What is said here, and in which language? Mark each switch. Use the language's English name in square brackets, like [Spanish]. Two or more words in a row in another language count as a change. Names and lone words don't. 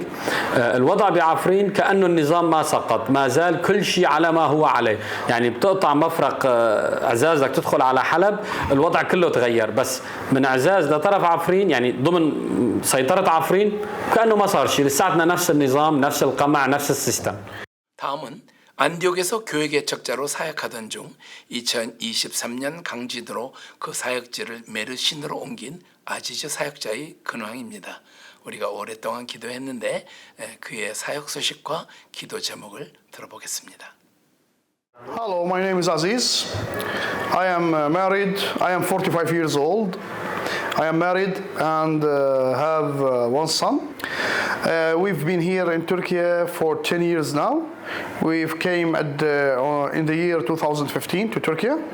[Arabic] الوضع بعفرين كأنه النظام ما سقط، ما زال كل شيء على ما هو عليه. يعني بتقطع مفرق عزازك تدخل على حلب الوضع كله تغير، بس من عزاز لطرف عفرين يعني ضمن سيطرة عفرين كأنه ما صار شيء. لساتنا نفس النظام نفس القمع نفس السيستم. [Korean] 다음은 안디옥에서 교회 개척자로 사역하던 중 2023년 강진으로 그 사역지를 메르신으로 옮긴 아지즈 사역자의 근황입니다. 우리가 오랫동안 기도했는데 그의 사역 소식과 기도 제목을 들어보겠습니다. [English] Hello, my name is Aziz. I am married. I am 45 years old. I am married and have one son. We've been here in Turkey for 10 years now. We've came in the year 2015 to Turkey.